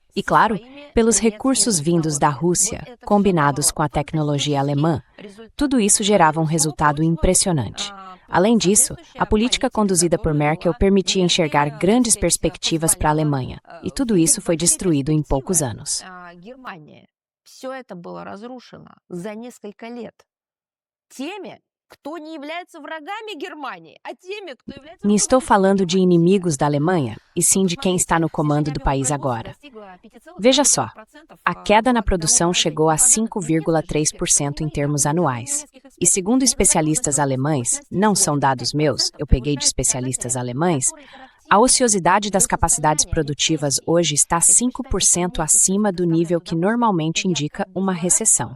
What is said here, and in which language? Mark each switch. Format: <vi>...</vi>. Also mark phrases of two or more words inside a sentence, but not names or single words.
<pt>E, claro, pelos recursos vindos da Rússia, combinados com a tecnologia alemã. Tudo isso gerava um resultado impressionante. Além disso, a política conduzida por Merkel permitia enxergar grandes perspectivas para a Alemanha, e tudo isso foi destruído em poucos anos.</pt> <ru>Все это было разрушено за несколько лет теми, кто не является врагами Германии, а теми, кто является...</ru> <pt>Nem estou falando de inimigos da Alemanha, e sim de quem está no comando do país agora. Veja só, a queda na produção chegou a 5,3% em termos anuais. E segundo especialistas alemães, não são dados meus, eu peguei de especialistas alemães, a ociosidade das capacidades produtivas hoje está 5% acima do nível que normalmente indica uma recessão.</pt>